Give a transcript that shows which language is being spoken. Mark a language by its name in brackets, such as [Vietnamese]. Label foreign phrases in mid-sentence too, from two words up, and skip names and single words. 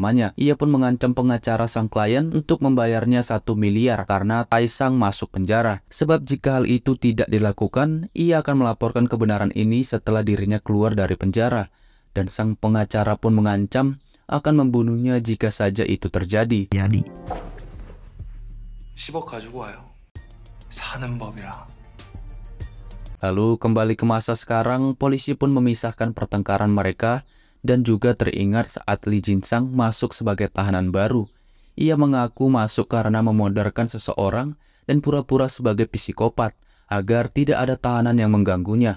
[Indonesian] Ia pun mengancam pengacara sang klien untuk membayarnya 1 miliar karena Tai-sang masuk penjara. Sebab jika hal itu tidak dilakukan, ia akan melaporkan kebenaran ini setelah dirinya keluar dari penjara. Dan sang pengacara pun mengancam akan membunuhnya jika saja itu terjadi. [Korean] 10억 가지고 와요. 사는 법이라. [Indonesian] Lalu kembali ke masa sekarang, polisi pun memisahkan pertengkaran mereka. Dan juga teringat saat Lee Jin-sang masuk sebagai tahanan baru. Ia mengaku masuk karena memodarkan seseorang dan pura-pura sebagai psikopat agar tidak ada tahanan yang mengganggunya.